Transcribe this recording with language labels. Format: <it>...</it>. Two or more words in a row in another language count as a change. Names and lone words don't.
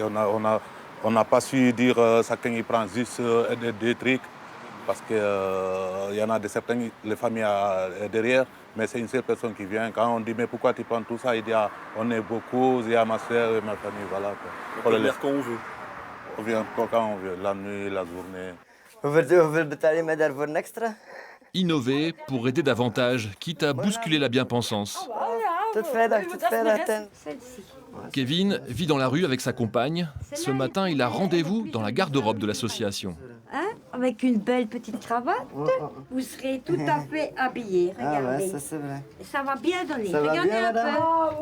<fr>On n'a pas su dire chacun y prend juste deux trucs parce que y en a certaines les familles derrière, mais c'est une seule personne qui vient. Quand on dit mais pourquoi tu prends tout ça, il dit ah, on est beaucoup, il y a ma soeur et ma famille, voilà quoi. On peut venir quand on veut. On vient quand on veut, la nuit, la journée.</fr> <nl>Hoeveel betaal je mij daarvoor een extra?</nl> <fr>Innover pour aider davantage, quitte à bousculer la bien-pensance.</fr> <nl>Tot vrijdag,</nl> <fr>Celle-ci. Kevin vit dans la rue avec sa compagne. Ce matin, il a rendez-vous dans la garde-robe de l'association. Hein? Avec une belle petite cravate, vous serez tout à fait habillé. Regardez. Ah ouais, ça c'est vrai. Ça va bien donner. Ça va Regardez bien, un madame? peu. Ah oui,</fr>